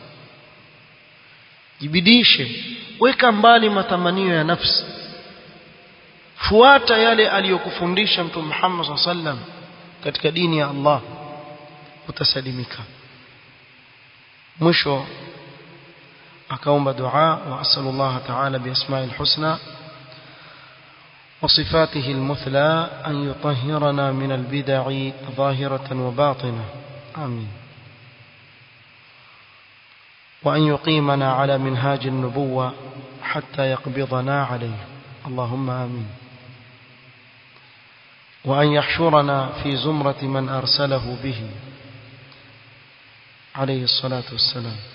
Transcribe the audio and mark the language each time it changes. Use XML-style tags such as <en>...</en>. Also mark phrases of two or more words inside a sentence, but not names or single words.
<sw>Jibidishe, weka mbali matamanio ya nafsi, fuata yale aliyokufundisha Mtume Muhammad</sw> <ar>صلى الله عليه وسلم</ar> <sw>katika dini ya Allah, utasalimika. Mwisho akaomba dua,</sw> <ar>وأسأل الله تعالى بأسمائه الحسنى وصفاته المثلى أن يطهرنا من البدع ظاهرة وباطنة. Amin. وأن يقيمنا على منهاج النبوة حتى يقبضنا عليه. اللهم آمين. وأن يحشرنا في زمرة من أرسله به عليه الصلاة والسلام.</ar>